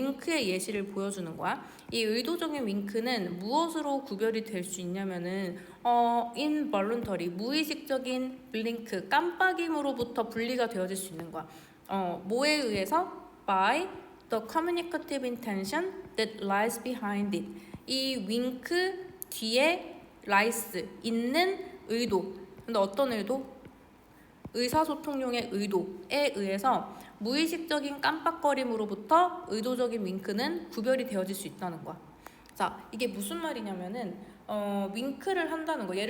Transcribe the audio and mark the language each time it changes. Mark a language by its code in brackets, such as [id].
[ko] 윙크의 예시를 보여주는 거야. 이 의도적인 윙크는 무엇으로 구별이 될 수 있냐면은 involuntary, 무의식적인 블링크, 깜빡임으로부터 분리가 되어질 수 있는 거야. 뭐에 의해서? [en] by the communicative intention that lies behind it. [ko] 이 윙크 뒤에 lies, 있는 의도. 근데 어떤 의도? 의사소통용의 의도에 의해서 무의식적인 깜빡거림으로부터 의도적인 윙크는 구별이 되어질 수 있다는 거야. 자, 이게 무슨 말이냐면은 윙크를 한다는 거.